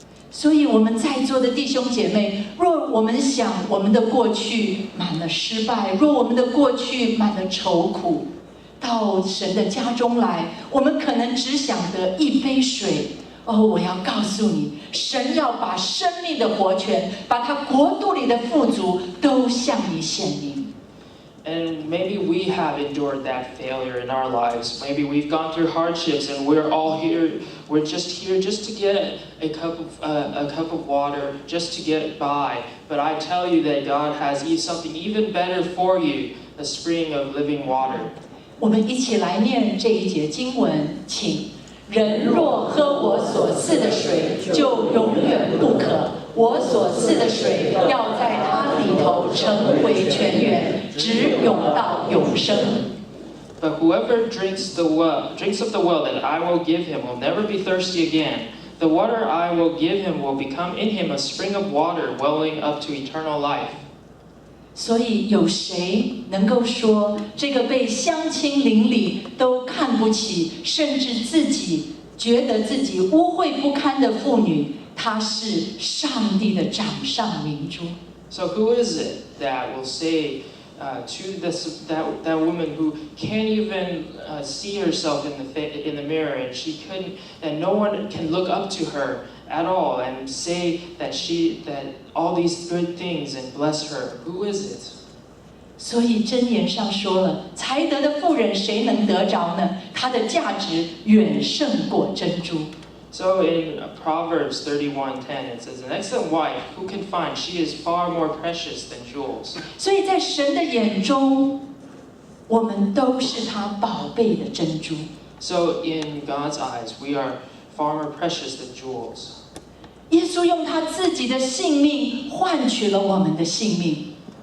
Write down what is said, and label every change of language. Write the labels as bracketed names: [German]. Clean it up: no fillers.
[Chinese] 所以我们在座的弟兄姐妹，若我们想我们的过去满了失败，若我们的过去满了愁苦，到神的家中来，我们可能只想得一杯水。我要告诉你，神要把生命的活泉，把他国度里的富足都向你显明。 [English] And maybe we have endured that failure in our lives. Maybe we've gone through hardships, and we're all here. We're just here just to get a cup of water, just to get by. But I tell you that God has something even better for you, the spring of living water. [Chinese] 我们一起来念这一节经文，请。人若喝我所赐的水，就永远不渴。我所赐的水要在它里头成为泉源，直涌到永生。 [English] But whoever drinks of the well that I will give him will never be thirsty again. The water I will give him will become in him a spring of water welling up to eternal life. [Chinese] 所以有谁能够说，这个被乡亲邻里都看不起，甚至自己觉得自己污秽不堪的妇女，她是上帝的掌上明珠？ [English] So who is it that will say to that woman who can't even see herself in the mirror, and no one can look up to her at all and say that all these good things and bless her? Who is it? [Chinese] 所以箴言上说了，才德的妇人谁能得着呢？她的价值远胜过珍珠。 [English] So in Proverbs 31:10 it says, "An excellent wife who can find? She is far more precious than jewels." [Chinese] 所以在神的眼中，我们都是他宝贝的珍珠。 [English] So in God's eyes, we are far more precious than jewels. [Chinese] 耶稣用他自己的性命换取了我们的性命。